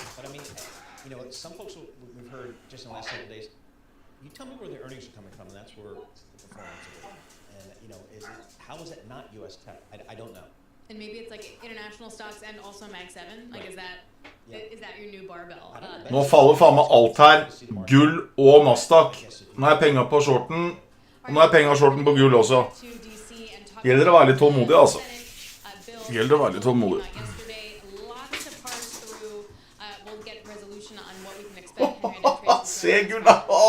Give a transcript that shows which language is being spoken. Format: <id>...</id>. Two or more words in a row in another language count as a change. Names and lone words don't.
<en>But I mean, you know, some folks we've heard just in the last couple of days, you tell me where the earnings are coming from, and that's where the performance is. And, you know, how is it not U.S. tech? I don't know. And maybe it's like international stocks and also Mag 7. Like, is that your new barbell?</en> <no>Nå faller faen meg alt her. Gull og Nasdaq. Nå har jeg penger på shorten. Og nå har jeg penger på shorten på gull også. Gjelder å være litt tålmodig, altså. Gjelder å være litt tålmodig. Se gull da!</no>